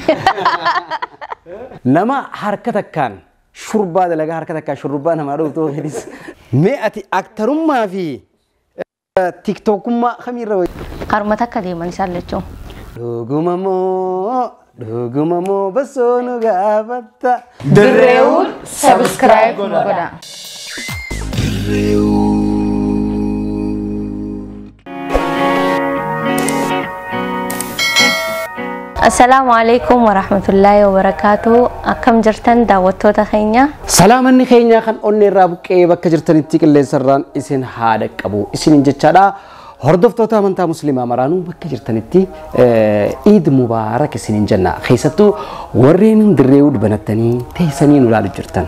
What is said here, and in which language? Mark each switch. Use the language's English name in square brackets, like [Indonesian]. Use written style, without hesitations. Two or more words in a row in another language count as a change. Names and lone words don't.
[Oromo] Nama harka takkaan shurbaa dalagaa harka takkaan shurbaa namaa dhooftoo hedis. Mee ati aktarummaa fi tiktookummaa kamiirra wayii? Haruma takka deeman isaan lachuun. Dhuguma moo basoo nu gaafatta. Direwood subscribe godha. [Arabic] السلام عليكم ورحمة الله وبركاته. [Oromo] Akkam jirtan daawwattoota keenya. Salaamanni keenya kan onni irraa buqqee bakka jirtanitti qilleensarraan isin haadha qabu. Isin jechaadha. Hordoftoota amantaa musliimaa maraanuu bakka jirtanitti [Arabic] عيد مبارك [Oromo] isin jenna. Keessattuu warreen Direwood banattanii teeysanii nu ilaalu jirtan.